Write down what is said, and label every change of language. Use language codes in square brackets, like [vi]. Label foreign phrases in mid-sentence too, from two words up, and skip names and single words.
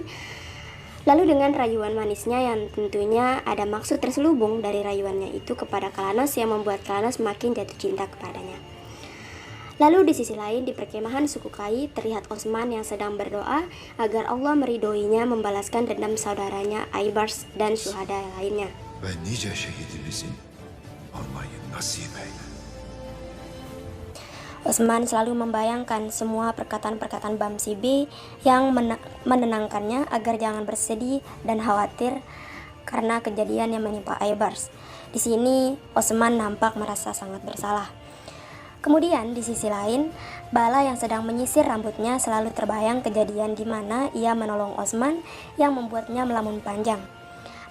[id] Lalu dengan rayuan manisnya yang tentunya ada maksud terselubung dari rayuannya itu kepada Kalanos yang membuat Kalanos makin jatuh cinta kepadanya. Lalu di sisi lain di perkemahan suku Kai terlihat Osman yang sedang berdoa agar Allah meridhoinya membalaskan dendam saudaranya Aybars dan syuhada lainnya. [tr] Ve nice şehidimizin almayı nasip eyle. [id] Osman selalu membayangkan semua perkataan-perkataan Bamsi B yang menenangkannya agar jangan bersedih dan khawatir karena kejadian yang menimpa Aybars. Di sini Osman nampak merasa sangat bersalah. Kemudian di sisi lain, Bala yang sedang menyisir rambutnya selalu terbayang kejadian di mana ia menolong Osman yang membuatnya melamun panjang.